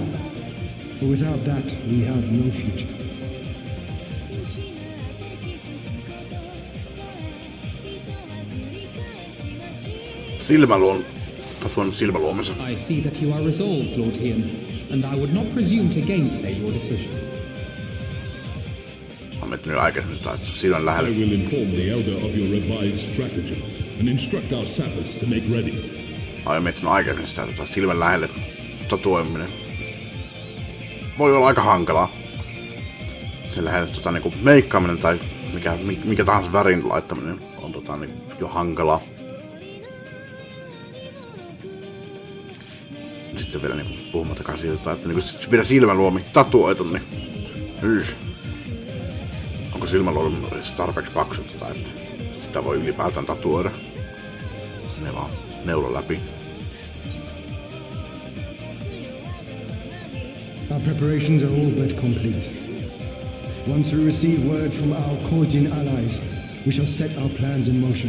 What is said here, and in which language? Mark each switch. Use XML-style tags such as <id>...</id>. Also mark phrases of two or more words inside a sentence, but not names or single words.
<en>For without that, we have no future.</en> <fi>Silmäluomensa.</fi> <en>I see that you are resolved, Lord Hiam, and I would not presume to gainsay your decision.</en> <fi>Mä miettinyt aikaisemmin sitä, että silmän lähellä.</fi> <en>I will inform the Elder of your revised strategy and instruct our sappers to make ready.</en> <fi>Mä oon miettinyt aikaisemmin sitä, että silmän lähelle tatuoiminen voi olla aika hankalaa. Sen lähelle niinku meikkaaminen tai mikä tahansa värin laittaminen on niinku jo hankalaa. Sitten vielä niinku puhumattakaan siitä, että niinku vielä silmäluomi tatuoitu, niin onko silmäluomi tarpeeksi paksu, että sitä voi ylipäätään tatuoida. Ne vaan neula läpi.</fi> <en>Our preparations are all but complete. Once we receive word from our Korjin allies, we shall set our plans in motion.</en>